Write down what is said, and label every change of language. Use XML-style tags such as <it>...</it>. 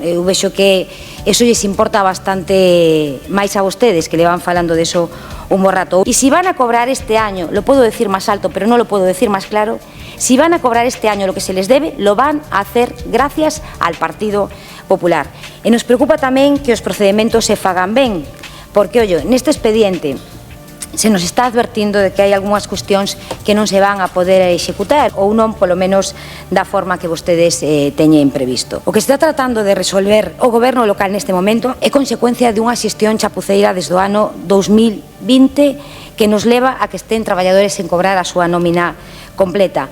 <gl>Eu vexo que eso lles importa bastante máis a vostedes, que levan falando deso un bo rato.</gl> <es>E si van a cobrar este año, lo puedo decir más alto, pero no lo puedo decir más claro, si van a cobrar este año lo que se les debe, lo van a hacer gracias al Partido Popular.</es> <gl>E nos preocupa tamén que os procedementos se fagan ben, porque, ollo, neste expediente se nos está advertindo de que hai algunhas cuestións que non se van a poder executar ou non, polo menos, da forma que vostedes teñen previsto. O que está tratando de resolver o goberno local neste momento é consecuencia dunha xestión chapuceira desde o ano 2020 que nos leva a que estén traballadores sen cobrar a súa nómina completa.</gl>